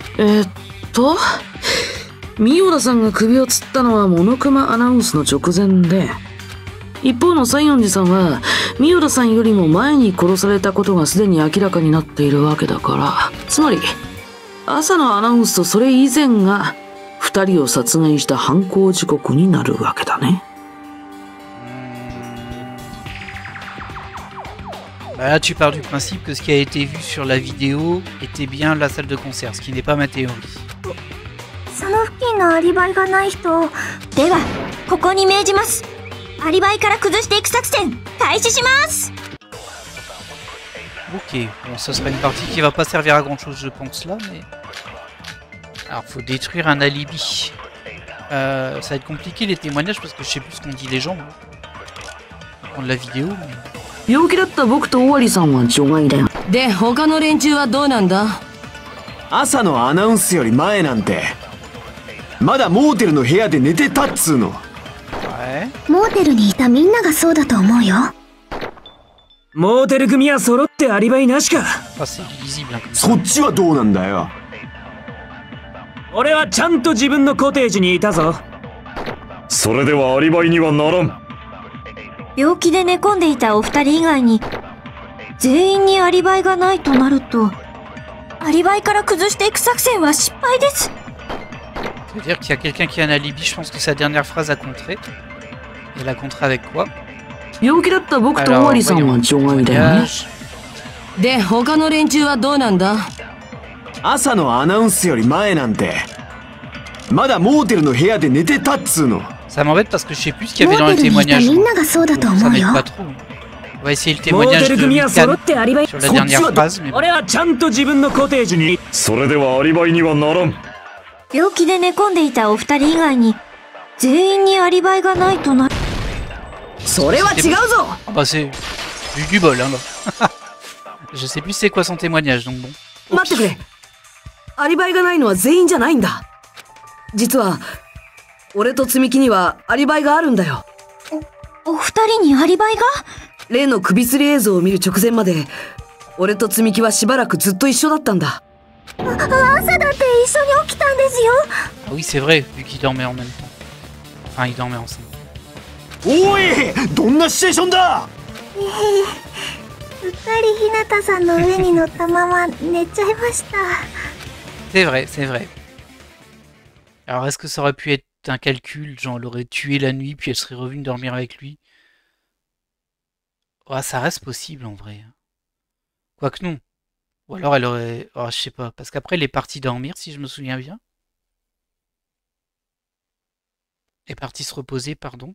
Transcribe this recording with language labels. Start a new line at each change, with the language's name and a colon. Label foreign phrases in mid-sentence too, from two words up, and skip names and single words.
Japanese: ミオダさんが首を吊ったのはモノクマアナウンスの直前で、一方の西園寺さんはミオダさんよりも前に殺されたことがすでに明らかになっているわけだから、つまり朝のアナウンスとそれ以前が二人を殺害した犯行時刻になるわけだね。
French: Là, tu pars du principe que ce qui a été vu sur la vidéo était bien la salle de concert, ce qui n'est pas ma théorie.
Japanese: その付近のアリバイがない人。では、ここに命じます。アリバイから崩していく作戦、開始します。
French: Ok, bon, ça sera une partie qui va pas servir à grand chose, je pense là, mais. Alors, faut détruire un alibi. Ça va être compliqué les témoignages parce que je sais plus ce qu'ont dit les gens. On va prendre la vidéo, mais.
Japanese: 病気だった僕と尾張さんは除外だよ。で、他の連中はどうなんだ？朝のアナウンスより前なんてまだモーテルの部屋で寝てたっつうの。モーテルにいたみんながそうだと思うよ。モーテル組は揃ってアリバイなしか。そっちはどうなんだよ。俺はちゃんと自分のコテージにいたぞ。それではアリバイにはならん。病気で寝込んでいたお二人以外に全員にアリバイがないとなると、アリバイから崩していく作戦は失敗です。
French: C'est-à-dire qu'il y a quelqu'un qui a un alibi, je pense que sa dernière phrase a contré. Elle a contré avec quoi?
Japanese: 病気だった僕と尾張さんは除外だよね。で、他の連中はどうなんだ？朝のアナウンスより前なんてまだモーテルの部屋で寝てたっつうの。
French: Ça m'embête parce que je sais plus ce qu'il y avait dans le témoignage. Ça m'aide pas trop. On va essayer le témoignage de Mikan sur la dernière phrase. Mais...
Japanese: 俺はちゃんと自分のコテージに。それではアリバイにはならん。病気で寝込んでいたお二人以外に全員にアリバイがないとなる。それは違うぞ。
French: Ah bah c'est du bol hein. Je sais plus c'est quoi son témoignage donc bon.
Japanese: 待ってくれ。アリバイがないのは全員じゃないんだ。実は俺と積み木にはアリバイがあるんだよ。お二人にアリバイが？例の首吊り映像を見る直前まで俺と積み木はしばらくずっと一緒だったんだ。朝だって一緒に起きたんですよ。
French: Ah oui c'est vrai vu qu'ils dormaient en même temps. Enfin ils dormaient ensemble.
Japanese: おい、どんなシチュエーションだ。うっかり日向さんの上に乗ったまま寝ちゃいました。
French: C'est vrai, c'est vrai. Alors est-ce que ça aurait pu être un calcul, genre elle aurait tué la nuit puis elle serait revenue dormir avec lui? Ouais, ça reste possible en vrai. Quoique non. Ou alors elle aurait... Oh, je sais pas, parce qu'après elle est partie dormir si je me souviens bien. Elle est partie se reposer, pardon.